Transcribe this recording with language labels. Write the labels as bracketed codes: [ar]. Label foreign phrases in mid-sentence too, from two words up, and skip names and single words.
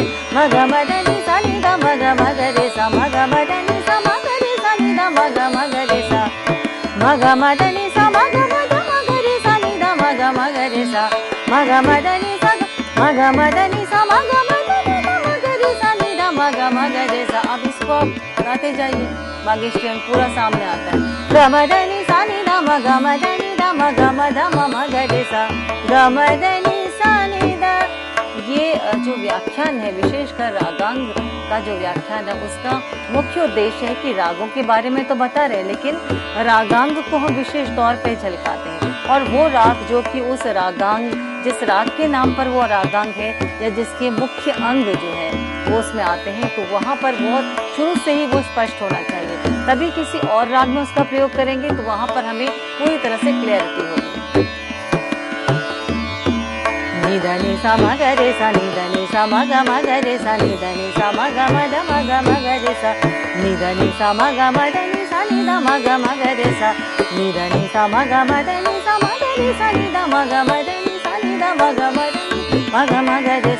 [hi] म ग म ध नि सा नि ध म ग म ग रे सा म ग म ध नि सा म ग रे सा नि ध म ग म ग रे सा म ग म ध नि सा म ग म ध म ग रे सा नि ध म ग म ग रे सा म ग म ध नि सा म ग म ध नि सा म ग म ध नि ध म ग रे सा नि ध म ग म ग रे सा। अब इसको आप गाते जाइए, बागेश्वरी अंग पूरा सामने आता है। ग म ध नि सा नि ध म ग म ध नि ध म ग म ध म म ग रे सा ग म ध नि सा नि ध। ये जो व्याख्यान है, विशेषकर रागांग का जो व्याख्यान है, उसका मुख्य उद्देश्य है कि रागों के बारे में तो बता रहे हैं लेकिन रागांग को हम विशेष तौर पे झलकाते हैं। और वो राग जो कि उस रागांग, जिस राग के नाम पर वो रागांग है या जिसके मुख्य अंग जो है वो उसमें आते हैं, तो वहाँ पर बहुत शुरू से ही वो स्पष्ट होना चाहिए। तभी किसी और राग में उसका प्रयोग करेंगे तो वहाँ पर हमें पूरी तरह से क्लियरिटी होगी। नि ध नि सा म ग रे सा नि ध नि सा म ग म ग रे सा नि ध नि सा म ग म ध म ग म ग रे सा नि ध नि सा म ग म ध नि सा नि ध म ग म ग रे सा नि ध नि सा म ग म ध नि सा म ग रे सा नि ध म ग म ध नि सा नि ध म ग म ध नि म ग म ग रे